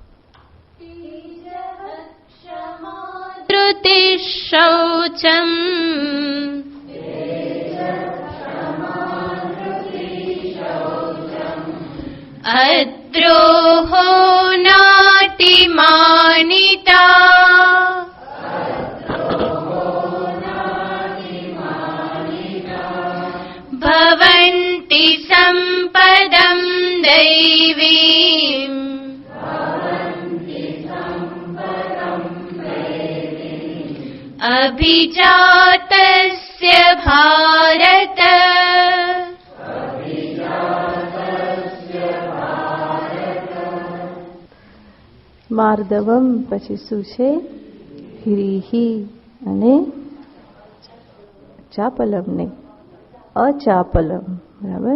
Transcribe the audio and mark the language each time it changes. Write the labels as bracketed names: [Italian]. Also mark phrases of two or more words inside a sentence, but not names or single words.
[Sanskrit] धृति शौचम अद्रोहो नातिमानिता सम्पदं दैवीम् अभिजातस्य भारत [Gujarati] માર્દવમ પછી શું છે? હિરીહી અને ચાપલમ નહીં, અચાપલમ. બરાબર?